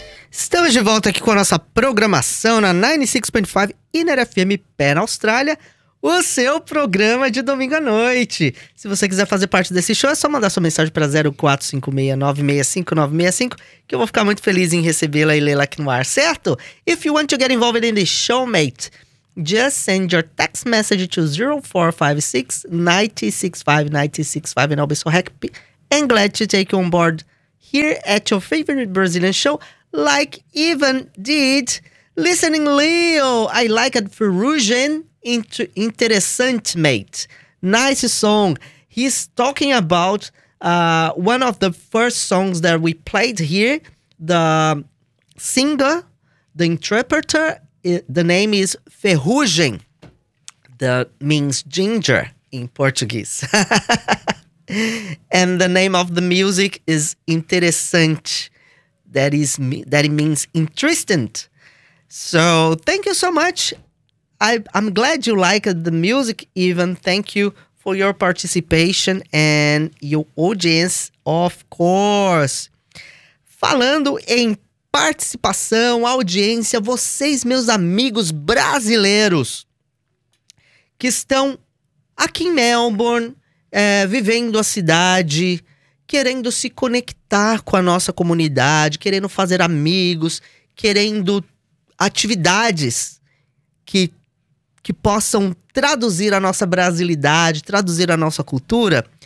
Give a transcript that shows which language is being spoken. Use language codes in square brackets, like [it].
[pt] Estamos de volta aqui com a nossa programação na 96.5 Inner FM Pé na Austrália, o seu programa de domingo à noite. Se você quiser fazer parte desse show, é só mandar sua mensagem para 0456-965-965, que eu vou ficar muito feliz em recebê-la e lê-la aqui no ar, certo? [en] If you want to get involved in the show, mate, just send your text message to 0456-965-965 and I'll be so happy and glad to take you on board here at your favorite Brazilian show, like even did listening Leo. I like it for Rugen. Interessante, mate. Nice song. He's talking about one of the first songs that we played here. The singer, the interpreter, the name is Ferrugem. That means ginger in Portuguese. And the name of the music is Interessante. That it means interesting. So thank you so much. I'm glad you like the music even. Thank you for your participation and your audience, of course. [pt] Falando em participação, audiência, vocês, meus amigos brasileiros, que estão aqui em Melbourne, vivendo a cidade, querendo se conectar com a nossa comunidade, querendo fazer amigos, querendo atividades que possam traduzir a nossa brasilidade, traduzir a nossa cultura.